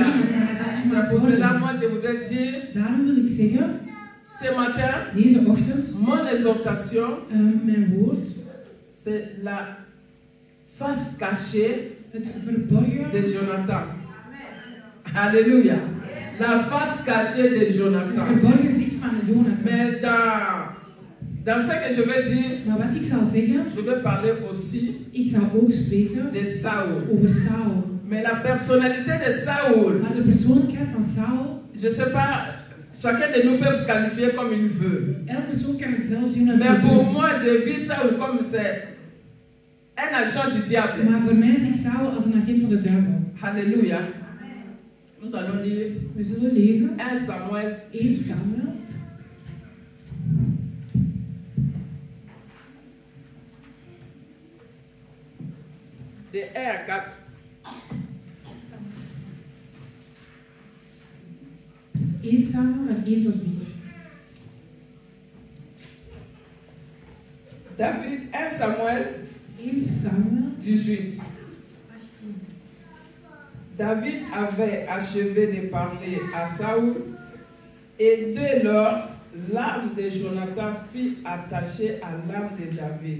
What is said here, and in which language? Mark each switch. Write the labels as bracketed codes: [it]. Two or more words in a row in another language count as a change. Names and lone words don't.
[fr] C'est pour cela, moi, je voudrais dire, ce matin, mon exhortation, c'est la face cachée de Jonathan. Alléluia. La face cachée de Jonathan. [nl] Het verborgen zicht van Jonathan. [fr] Mais dans ce que je vais dire, [nl] Maar wat ik zal zeggen, [fr] je vais parler aussi [nl] ik zal ook spreken [fr] de Saul. [nl] over Saul. [fr] Mais la personnalité de Saul, [nl] Maar de persoonlijkheid van Saul, [fr] je ne sais pas, chacun de nous peut qualifier comme il veut. [nl] elke persoon kan het zelf zien dat [fr] Mais [nl] hij [fr] pour [nl] doet. [fr] moi, j'ai vu Saul comme c'est un agent du diable. [nl] Maar voor mij zie ik Saul als een agent van de duivel. [fr] Alléluia. Nous allons lire [nl] We zullen lezen [fr] 1 Samuel [nl] 1 Samuel. [fr] de 1 à 4. [nl] Samuel van 1 tot 4. [fr] David, 1 Samuel [nl] 1 Samuel [fr] 18. David avait achevé de parler à Saül et dès lors, l'âme de Jonathan fut attachée à l'âme de David.